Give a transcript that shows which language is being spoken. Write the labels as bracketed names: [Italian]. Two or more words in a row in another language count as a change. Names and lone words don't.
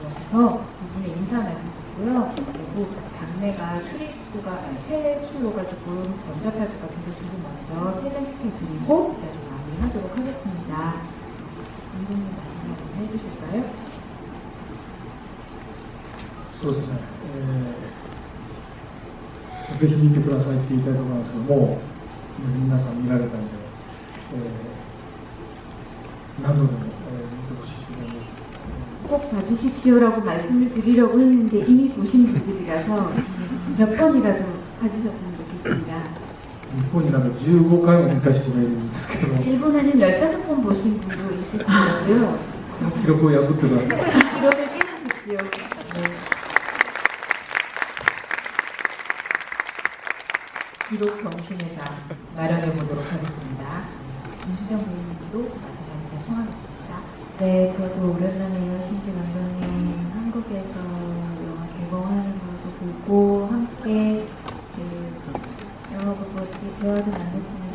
[Korean] 나와서 두 분의 인사 말씀 듣고요. 그리고 장례가 퇴출로가 조금 번잡할 것 같아서 두 분 먼저 퇴장시켜드리고 이제 좀 마무리하도록 하겠습니다. 감독님 마지막으로 해주실까요? [Japanese] そうですね、ぜひ見てくださいって言いたいところなんですけども、皆さん見られたんで、何度でも、見てほしいと思います。 [Korean] 꼭 봐주십시오라고 말씀을 드리려고 했는데 이미 보신 분들이라서 몇 번이라도 봐주셨으면 좋겠습니다. [Japanese] 日本になんか15回も見た人がいるんですけど、 [Korean] 일본에는 15번 보신 분도 있으시더라고요. [Japanese] この記録を破ってください。 [Korean] 기록을 깨주십시오. 기록 경신의 장 마련해 보도록 하겠습니다. 김수정 부인님도 마지막 인사 청하겠습니다. 네, 저도 오랜만에요. 신지 감독님 한국에서 영화 개봉하는 것도 보고 함께 영화 보고 대화도 나눴습니다.